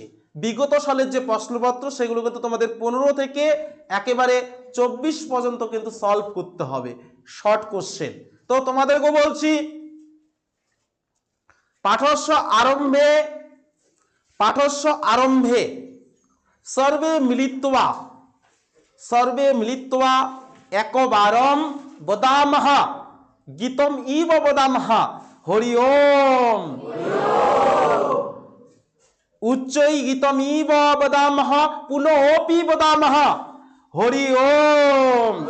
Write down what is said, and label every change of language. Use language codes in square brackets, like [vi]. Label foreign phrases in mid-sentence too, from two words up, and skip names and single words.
[bn] বিগত সালের যে প্রশ্নপত্র সেগুলো কিন্তু তোমাদের 15 থেকে একেবারে 24 পর্যন্ত কিন্তু সলভ করতে হবে [en] short question. [bn] তো তোমাদেরকে বলছি [sa] পাঠস্য আরম্ভে सर्वे मिलित्वा एकवारं वदामः गीतम इव वदामः हरि ओम। उच्चै गीतमिव वदामः पुनोऽपि वदामः हरि ओम।